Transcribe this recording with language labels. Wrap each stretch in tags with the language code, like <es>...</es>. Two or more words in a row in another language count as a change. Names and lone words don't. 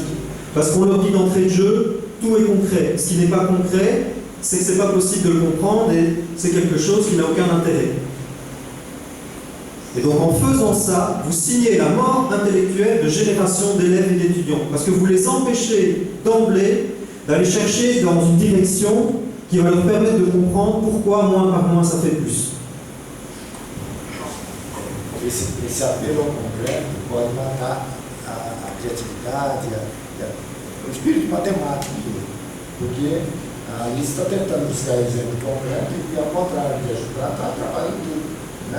<fr>Parce qu'on leur dit d'entrée de jeu, tout est concret. Ce qui n'est pas concret, c'est que ce n'est pas possible de le comprendre et c'est quelque chose qui n'a aucun intérêt. Et donc en faisant ça, vous signez la mort intellectuelle de générations d'élèves et d'étudiants, parce que vous les empêchez d'emblée d'aller chercher dans une direction qui va leur permettre de comprendre pourquoi moins par moins ça fait plus.</fr> <pt>Esse apelo ao concreto pode matar a criatividade, o espírito matemático, porque a Alice está tentando buscar exemplo concreto e, ao contrário de ajudar, está trabalhando tudo, né?</pt>